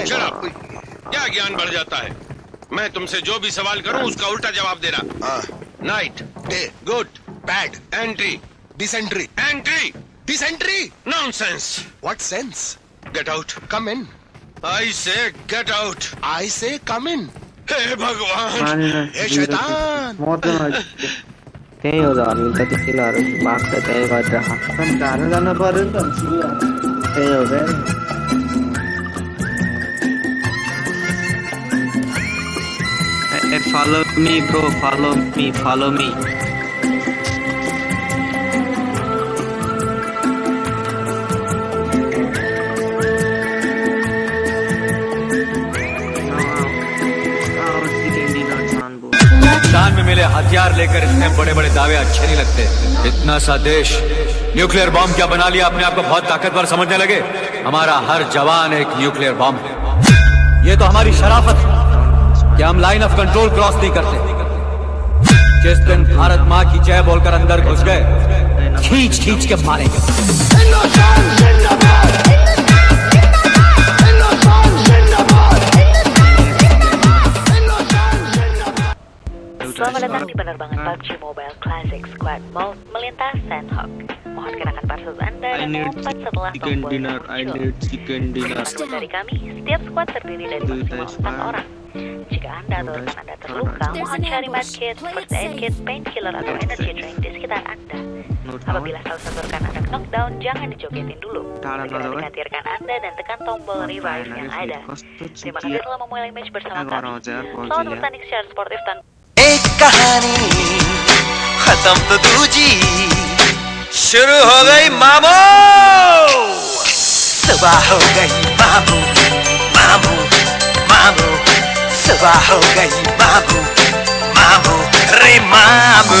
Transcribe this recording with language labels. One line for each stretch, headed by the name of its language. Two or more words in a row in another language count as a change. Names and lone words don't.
Hindi: शराब, क्या ज्ञान बढ़ जाता है? मैं तुमसे जो भी सवाल करूं उसका उल्टा जवाब देना।
English: Night, Day, Good, Bad, Entry, Dysentery, Entry, Dysentery. Nonsense. What sense? Get out. Come in. I say get out. I say come in.
Hindi: हे भगवान, हे शैतान।
Nepali: त्यही हो झर्नु त तिनीहरू भाग्छ त्यही गरेर टाढो जानु पर्यो नि त त्यही हो क्या
English: follow me bro, follow me
Hindi: पाकिस्तान में मिले हथियार लेकर इतने बड़े बड़े दावे अच्छे नहीं लगते। इतना सा देश
English: nuclear bomb
Hindi: क्या बना लिया, अपने आप को बहुत ताकतवर समझने लगे। हमारा हर जवान एक
English: nuclear bomb
Hindi: है। ये तो हमारी शराफत है कि हम
English: Line of Control cross
Hindi: नहीं करते। जिस दिन भारत माँ की जय बोलकर अंदर घुस गए, खींच खींच के मारेंगे।
Indonesian: Selamat datang di penerbangan PUBG Mobile Classic Squad Mode melintas Sandhawk. Mohon kenakan parcel Anda dan melompat setelah tombol muncul. Untuk dari kami, setiap squad terdiri dari maksimal 4 orang. Jika Anda atau rekan Anda terluka, mohon cari medkit,
English: first aid kit, painkiller
Indonesian: atau
English: energy drink
Indonesian: di sekitar Anda. Apabila salah satu rekan Anda knockdown, jangan dijogetin dulu. Segera dekati rekan Anda dan tekan tombol revive yang ada. Terima kasih telah memulai match bersama kami. Selamat bertanding secara sportif tanpa
Hindi: एक कहानी खत्म तो दूजी शुरू हो गई मामू। सुबह हो गई मामू मामू मामू, सुबह हो गई मामू मामू रे मामू।